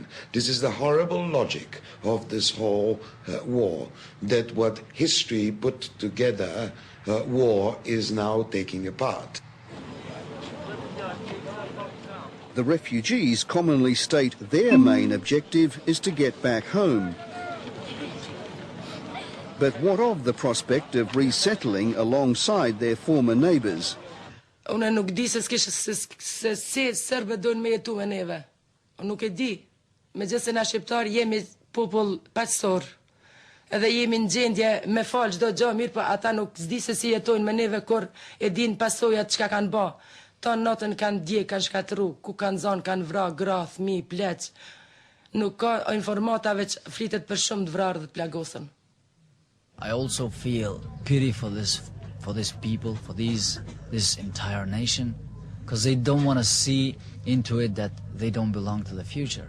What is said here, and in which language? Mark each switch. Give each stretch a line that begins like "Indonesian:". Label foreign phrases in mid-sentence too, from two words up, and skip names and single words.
English: This is the horrible logic of this whole war, that what history put together, war is now taking apart. The refugees commonly state their main objective is to get back home. But what of the prospect of resettling alongside their former neighbours?
Albanian: Unë nuk di se Serbët dojnë me jetu me neve. Unë nuk e di. Megjithëse na shqiptar jemi popull paqësor. Edhe jemi në gjendje me fal çdo gjë mirë, po ata nuk s'di se si jetojnë me neve kur e din pasojat çka kanë bë. Ton natën kanë dje, kanë shkatru, ku kanë zonë, kanë vra, gra, fëmi, pleq. Nuk ka informata veç flitet për shumë të vrarë dhe të plagosën.
English: I also feel pity for this people, for this entire nation, because they don't want to see into it that they don't belong to the future.